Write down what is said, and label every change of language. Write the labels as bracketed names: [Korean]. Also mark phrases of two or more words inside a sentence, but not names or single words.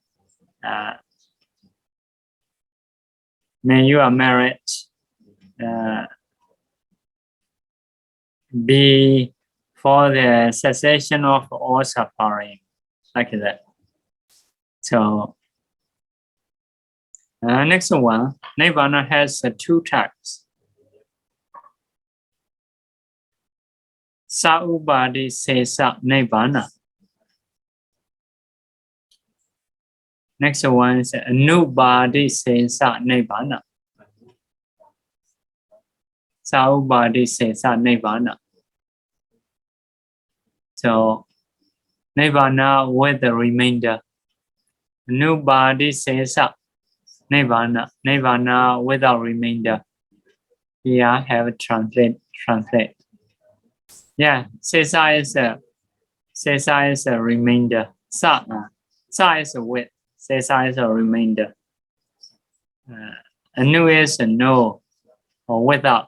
[English] May your merit be for the cessation of all suffering, like that. So next one, Nibbāna has two types. [Pali] Sa-upadhisesa Nibbāna. [English] Next one is [Pali] Anupadhisesa Nibbāna. Sa-upadhisesa Nibbāna. [English] So Nibbāna with the remainder. [Pali] Anupadhisesa Nibbāna. [English] Nibbāna without remainder. Here have translate. Yeah, sesa is a remainder. Sa is a with. Sesa is a remainder. Anu is a no or without.